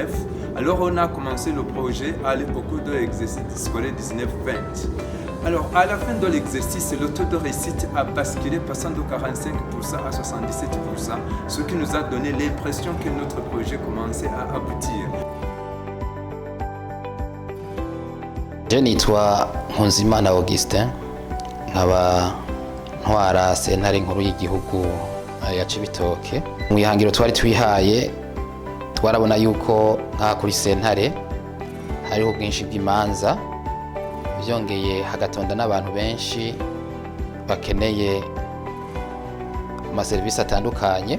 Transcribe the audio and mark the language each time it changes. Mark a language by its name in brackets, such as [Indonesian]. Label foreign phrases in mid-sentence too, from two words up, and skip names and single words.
[French] Alors on a commencé le projet au cours de l'exercice scolaire 19-20. Alors à la fin de l'exercice, le taux de réussite a basculé passant de 45% à 77%, ce qui nous a donné l'impression que notre projet commençait à aboutir. [Rundi] Je nitwa Nkunzimana Augustin, nkaba ntwara sentare nkuru y'igihugu ya Cibitoke. Mu ihangiro twari twihaye twarabona yuko nka kuri sentare hariho bwinshi bw'imanza, byongeye hagatonda n'abantu benshi bakeneye amaserivisi atandukanye.